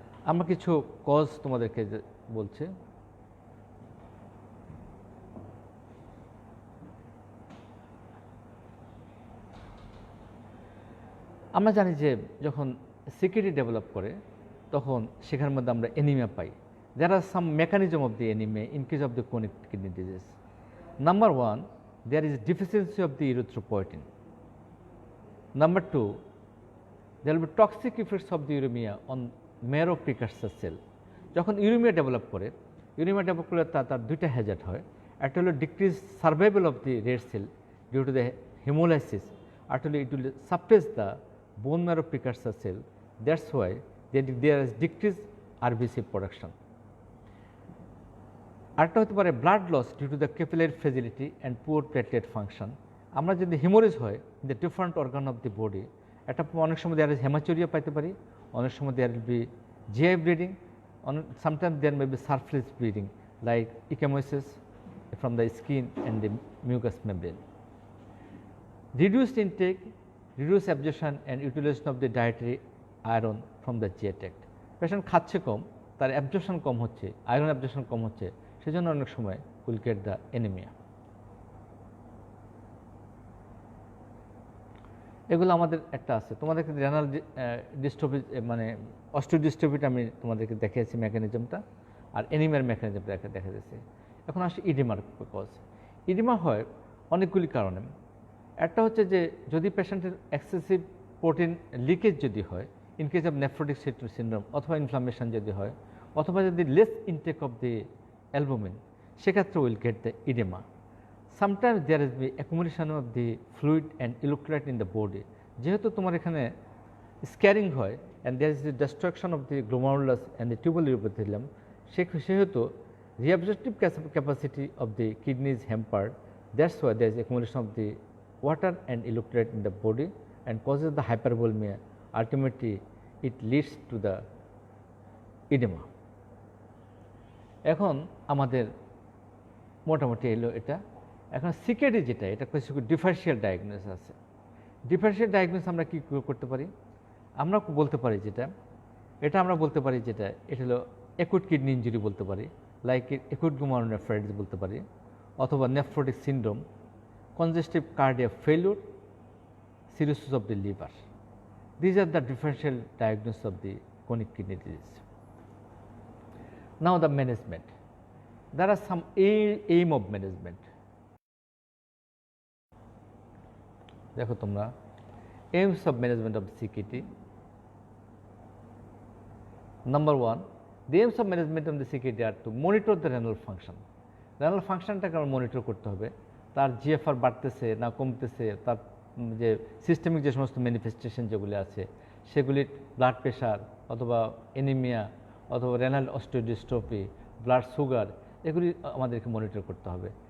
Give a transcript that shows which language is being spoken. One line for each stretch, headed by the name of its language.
Bangla: আমরা কিছু কজ তোমাদেরকে বলছে। আমরা জানি যে যখন সিকেডি ডেভেলপ করে তখন সেখানের মধ্যে আমরা anaemia pi.
English: There are some mechanism of the anemia in case of the chronic kidney disease. Number 1, there is deficiency of the erythropoietin. Number 2, there will be toxic effects of the uremia on marrow precursor cell.
Bangla: যখন uraemia develop করে, uraemia develop করলে তার দুইটা Hazard হয়, একটা হলো
English: decrease survival of the red cell due to the haemolysis,
Bangla: আর হলো
English: It will suppress the bone marrow precursor cell, that's why there is decrease RBC production.
Bangla: আরেকটা হতে পারে
English: Blood loss due to the capillary fragility and poor platelet function.
Bangla: আমরা যদি haemorrhage হয় in the different organ of the body, একটা অনেক সময় there is hematuria পাইতে পারি, অনেক সময় there will be GI bleeding,
English: sometimes there may be surface bleeding like ecchymosis from the skin and the mucous membrane. Reduced intake, reduced absorption and utilization of the dietary iron from the GI tract.
Bangla: Patient খাচ্ছে কম, তার absorption কম হচ্ছে, iron absorption কম হচ্ছে, সেজন্য অনেক সময় will get the anaemia. এগুলো আমাদের একটা আছে। তোমাদেরকে রেনাল ডিস্ট্রফি মানে অস্টিওডিস্ট্রফিটা আমি তোমাদেরকে দেখিয়েছি মেকানিজমটা, আর অ্যানিমিয়ার মেকানিজমটা দেখা যাচ্ছে। এখন আসি ইডিমার কজ। ইডিমা হয় অনেকগুলি কারণে। একটা হচ্ছে যে যদি পেশেন্টের এক্সেসিভ প্রোটিন লিকেজ যদি হয়, in case of nephrotic syndrome, অথবা ইনফ্লামেশন যদি হয়, অথবা যদি less intake of the albumin, সেক্ষেত্রে
English: Will get the oedema. Sometimes there is the accumulation of the fluid and electrolyte in the body.
Bangla: যেহেতু তোমার এখানে স্ক্যারিং হয়
English: and there is the destruction of the glomerulus and the tubular epithelium, সেহেতু reabsorptive capacity of the kidney is hampered. That's why there is accumulation of the water and electrolyte in the body and causes the hypervolemia. Ultimately, it leads to the edema.
Bangla: এখন আমাদের মোটামুটি এলো এটা। এখন CKD যেটা, এটা কিছু differential diagnosis আছে। ডিফারেন্সিয়াল ডায়াগনোসিস আমরা কী করতে পারি? আমরা বলতে পারি এটা আমরা বলতে পারি যেটা এটা হলো অ্যাকুট কিডনি ইনজুরি বলতে পারি, লাইক অ্যাকুট গ্লোমেরুলোনেফ্রাইটিস বলতে পারি, অথবা nephrotic syndrome, congestive cardiac failure, cirrhosis of the liver.
English: These are the differential diagnosis of the chronic kidney disease. Now the management. There are some aim of management.
Bangla: দেখো তোমরা
English: aims of management of CKD. Number 1, the aims of management of the CKD are to monitor the renal function.
Bangla: renal ফাংশনটাকে আমরা monitor করতে হবে, তার GFR বাড়তেছে না কমতেছে, তার যে সিস্টেমিক যে সমস্ত ম্যানিফেস্টেশন যেগুলি আছে সেগুলি, ব্লাড প্রেশার অথবা অ্যানিমিয়া অথবা রেনাল অস্টিওডিস্ট্রফি, ব্লাড সুগার, এগুলি আমাদেরকে মনিটর করতে হবে।